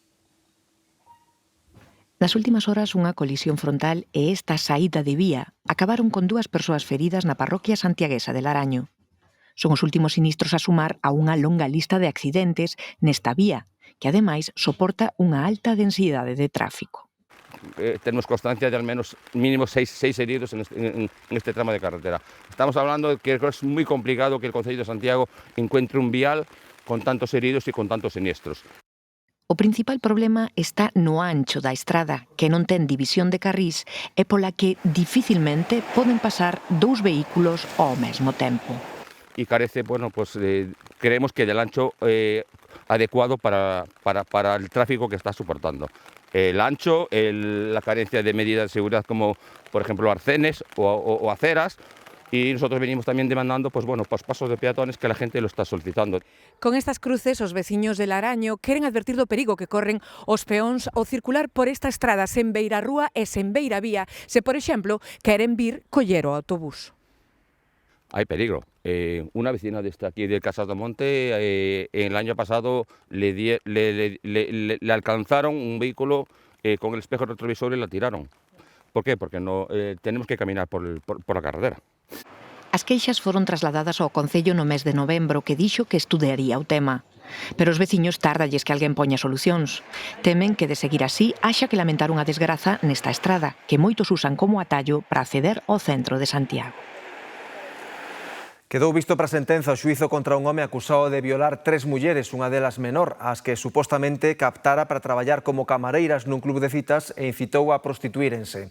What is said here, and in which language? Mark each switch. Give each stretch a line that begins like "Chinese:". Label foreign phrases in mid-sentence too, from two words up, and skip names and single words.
Galician: Nas últimas horas, unha colisión frontal e esta saída de vía acabaron con 2 persoas feridas na parroquia santiaguesa de Laraño. Son os últimos sinistros a sumar a unha longa lista de accidentes nesta vía, que ademais soporta unha alta densidade de tráfico.
Spanish: Tenemos constancia de al menos mínimo 6 heridos en este tramo de carretera. Estamos hablando de que es muy complicado que el Concello de Santiago encuentre un vial con tantos heridos y con tantos siniestros.
Galician: O principal problema está no ancho da estrada, que non ten división de carrís e pola que dificilmente poden pasar 2 vehículos ao mesmo tempo.
Spanish: Y carece, bueno, pues creemos que del ancho adecuado para el tráfico que está soportando. El ancho, la carencia de medidas de seguridad como, por ejemplo, arcenes o aceras, y nosotros venimos también demandando pues pasos de peatones que la gente lo está solicitando.
Galician: Con estas cruces, os veciños de Laraño queren advertir do perigo que corren os peóns ao circular por esta estrada sen beira rúa e sen beira vía, se, por exemplo, queren vir coller o autobús.
Spanish: Hay peligro. Una vecina de aquí de Casas do Monte, el año pasado le alcanzaron un vehículo con el espejo retrovisor y la tiraron. ¿Por qué? Porque no tenemos que caminar por la carretera.
Galician: As queixas foron trasladadas ao Concello no mes de novembro, que dixo que estudaría o tema. Pero os veciños tárdalles que alguén poña solucións. Temen que, de seguir así, haxa que lamentar unha desgraza nesta estrada, que moitos usan como atallo para acceder ao centro de Santiago. Quedou visto para sentenza o xuízo contra un home acusado de violar 3 mulleres, unha delas menor, as que supostamente captara para traballar como camareiras nun club de citas e incitou a prostituírense.